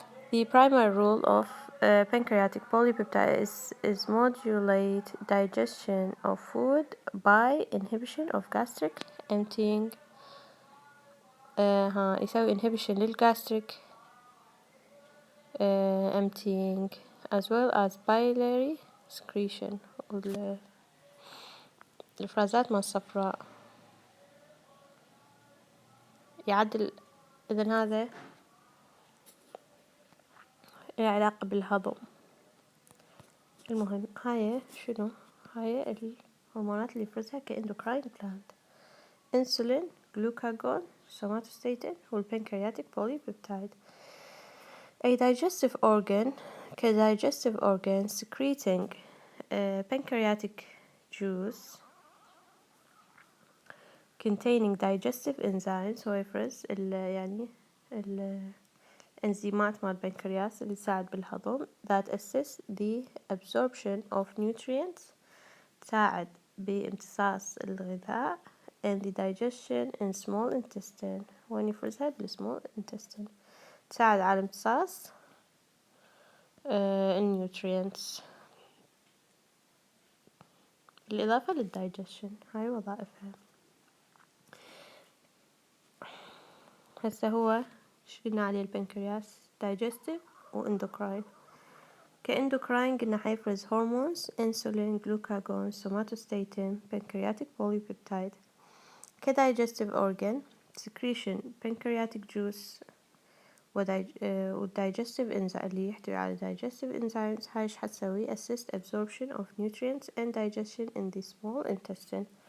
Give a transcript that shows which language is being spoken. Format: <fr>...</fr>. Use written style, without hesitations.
<en>The primary role of pancreatic polypeptide is modulate digestion of food by inhibition of gastric emptying.</en> <ar>يسوي</ar> <en>inhibition للgastric emptying as well as biliary secretion.</en> <ar>الإفرازات ما الصفراء يعدل. إذن هذا له علاقة بالهضم. المهم هاي شنو؟ هاي الهرمونات اللي يفرزها كإندوكراين جلاند: انسولين، جلوكاجون، سوماتوستاتين، والبنكرياتيك بوليبيبتايد.</ar> <en>A digestive organ</en> <ar>كdigestive organ</ar> <en>secreting pancreatic juice containing digestive enzymes.</en> <ar>هو يفرز يعني الإنزيمات مال البنكرياس اللي تساعد بالهضم</ar> <en>that assist the absorption of nutrients،</en> <ar>تساعد بامتصاص الغذاء</ar> <en>and the digestion in small intestine.</en> <ar>وين يفرزها؟ بالsmall intestine. تساعد على امتصاص النيوترينتس بالإضافة للدايجيشن. هاي وظائفها. هسه هو شلنا عليه البنكرياس digestive وإندوكراين. كإندوكراين قلنا حيفرز هرمونز: انسولين، جلوكاجون، سوماتوستاتين، pancreatic polypeptide. كdigestive organ secretion pancreatic juice والdigestive enzyme اللي يحتوي على digestive enzymes. هاي ايش حتسوي؟</ar> <en>assist absorption of nutrients and digestion in the small intestine.</en>